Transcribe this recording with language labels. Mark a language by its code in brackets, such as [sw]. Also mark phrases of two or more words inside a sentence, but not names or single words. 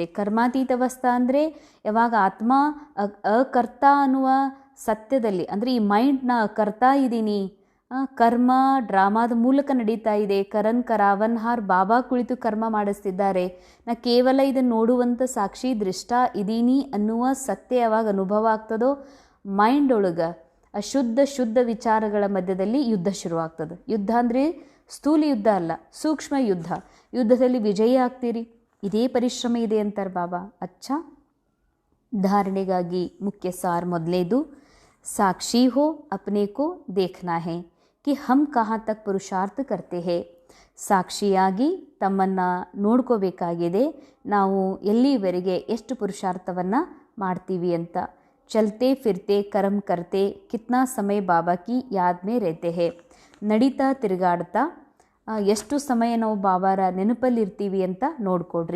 [kn] कर्मातीत ಅವಸ್ಥಾ ಅಂದರೆ ಯಾವಾಗ ಆತ್ಮ ಅಕರ್ತ ಅನ್ನುವ ಸತ್ಯದಲ್ಲಿ, ಅಂದರೆ ಈ ಮೈಂಡ್ನ ಕರ್ತಾ ಇದ್ದೀನಿ, ಕರ್ಮ ಡ್ರಾಮಾದ ಮೂಲಕ ನಡೀತಾ ಇದೆ, [hi] करन करावन हार बाबा [kn] ಕುಳಿತು ಕರ್ಮ ಮಾಡಿಸ್ತಿದ್ದಾರೆ, ನಾ ಕೇವಲ ಇದನ್ನು ನೋಡುವಂಥ ಸಾಕ್ಷಿ ದೃಷ್ಟ ಇದೀನಿ ಅನ್ನುವ ಸತ್ಯ ಯಾವಾಗ ಅನುಭವ ಆಗ್ತದೋ ಮೈಂಡ್ ಒಳಗೆ ಶುದ್ಧ ವಿಚಾರಗಳ ಮಧ್ಯದಲ್ಲಿ ಯುದ್ಧ ಶುರುವಾಗ್ತದೆ. ಯುದ್ಧ ಅಂದರೆ ಸ್ಥೂಲ ಯುದ್ಧ ಅಲ್ಲ, ಸೂಕ್ಷ್ಮ ಯುದ್ಧ. ಯುದ್ಧದಲ್ಲಿ ವಿಜಯ ಆಗ್ತೀರಿ. ಇದೇ ಪರಿಶ್ರಮ ಇದೆ ಅಂತಾರೆ ಬಾಬಾ. ಅಚ್ಚಾ, ಧಾರಣೆಗಾಗಿ ಮುಖ್ಯ ಸಾರ್ ಮೊದಲೇದು, [hi] साक्षी हो अपने को देखना है कि हम कहाँ तक पुरुषार्थ करते हैं. [kn] ಸಾಕ್ಷಿಯಾಗಿ ತಮ್ಮನ್ನು ನೋಡ್ಕೋಬೇಕಾಗಿದೆ, ನಾವು ಎಲ್ಲಿವರೆಗೆ ಎಷ್ಟು ಪುರುಷಾರ್ಥವನ್ನು ಮಾಡ್ತೀವಿ ಅಂತ. [hi] चलते फिरते कर्म करते कितना समय बाबा की याद में रहते हैं. [kn] ನಡೀತಾ ತಿರುಗಾಡ್ತಾ ಎಷ್ಟು ಸಮಯ ನಾವು ಬಾಬಾರ ನೆನಪಲ್ಲಿರ್ತೀವಿ ಅಂತ ನೋಡ್ಕೊಡ್ರಿ.